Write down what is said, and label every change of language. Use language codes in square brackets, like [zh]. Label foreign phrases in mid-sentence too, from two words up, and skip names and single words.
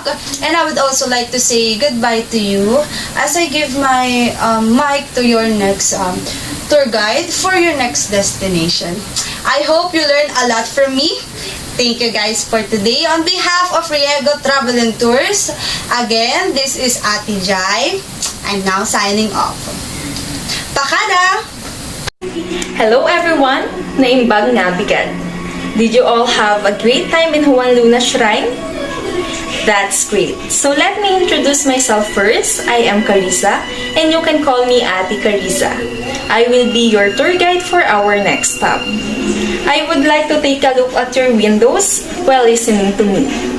[en] And I would also like to say goodbye to you as I give my mic to your next tour guide for your next destination. I hope you learned a lot from me. Thank you guys for today. On behalf of Riego Travel and Tours, again, this is Ate Jai. I'm now signing off. Pakada! Hello everyone! [ilo] Naimbag nga bigat. [en] Did you all have a great time in Juan Luna Shrine? That's great. So let me introduce myself first. I am Carissa and you can call me Ate Carissa. I will be your tour guide for our next stop. I would like to take a look at your windows while listening to me.